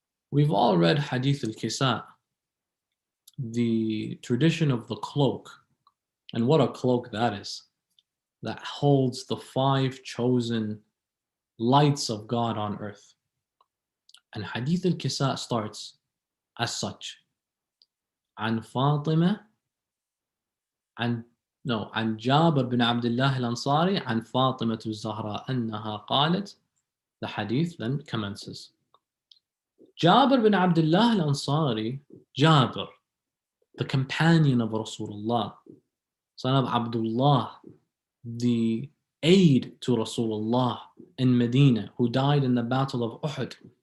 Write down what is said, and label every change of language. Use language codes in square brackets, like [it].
[en] We've all read Hadith al-Kisa, the tradition of the cloak. And what a cloak that is, that holds the 5 chosen lights of God on earth. And Hadith al-Kisa starts as such. [ar] عن فاطمة عن جابر بن عبد الله الأنصاري عن فاطمة الزهراء أنها قالت. [en] The hadith then commences. Jabir bin Abdullah al-Ansari, Jabir, the companion of Rasulullah, son of Abdullah, the aide to Rasulullah in Medina, who died in the battle of Uhud.